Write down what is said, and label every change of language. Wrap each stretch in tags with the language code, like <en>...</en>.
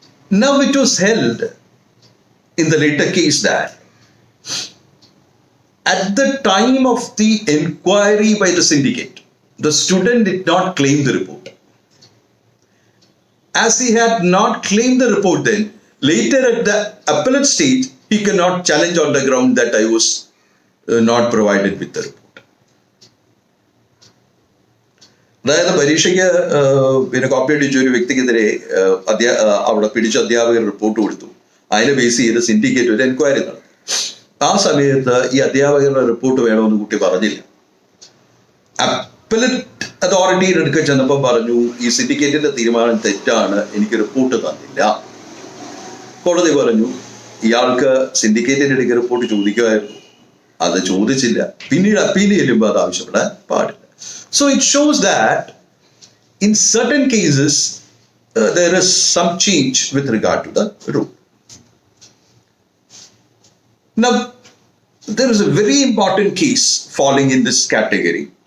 <en>Now it was held in the later case that at the time of the inquiry by the syndicate, the student did not claim the report. As he had not claimed the report then, later at the appellate stage, he cannot challenge on the ground that I was not provided with the report.</en> <ml>അതായത് പരീക്ഷയ്ക്ക് പിന്നെ copy അടിച്ച ഒരു വ്യക്തിക്കെതിരെ അവിടെ പിടിച്ച അധ്യാപകർ report കൊടുത്തു. അതിനെ ബേസ് ചെയ്ത് സിൻഡിക്കേറ്റ് ഒരു എൻക്വയറി നടത്തി. ആ സമയത്ത് ഈ അധ്യാപകരുടെ റിപ്പോർട്ട് വേണമെന്ന് കുട്ടി പറഞ്ഞില്ല. അപ്പലറ്റ് അതോറിറ്റിയുടെ അടുക്ക ചെന്നപ്പോൾ പറഞ്ഞു ഈ സിൻഡിക്കേറ്റിന്റെ തീരുമാനം തെറ്റാണ്, എനിക്ക് റിപ്പോർട്ട് തന്നില്ല. കോടതി പറഞ്ഞു ഇയാൾക്ക് സിൻഡിക്കേറ്റിന്റെ അടുക്ക റിപ്പോർട്ട് ചോദിക്കുമായിരുന്നു, അത് ചോദിച്ചില്ല. പിന്നീട് അപ്പീൽ ചെല്ലുമ്പോൾ അത് ആവശ്യപ്പെടാൻ പാടില്ല.</ml> <en>So it shows that in certain cases there is some change with regard to the rule. Now there is a very important case falling in this category.</en>